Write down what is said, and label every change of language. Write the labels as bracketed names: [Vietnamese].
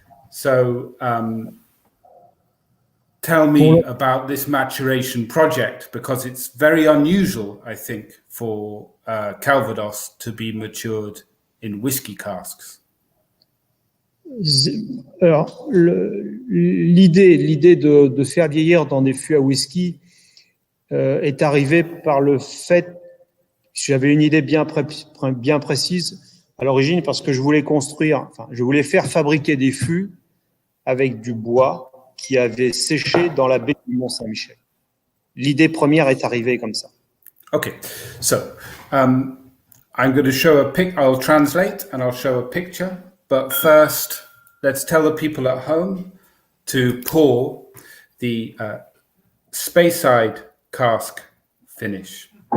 [English] So tell me about this maturation project, because it's very unusual, I think, for Calvados to be matured in whiskey casks. [French] Alors, l'idée de faire vieillir dans des fûts à whisky est arrivée par le fait que j'avais une idée bien précise à l'origine, parce que je voulais faire fabriquer des fûts avec du bois qui avait séché dans la baie du Mont-Saint-Michel. L'idée première est arrivée comme ça. [English] Okay, so I'm going to show I'll translate and I'll show a picture, but first let's tell the people at home to pour the Speyside cask finish.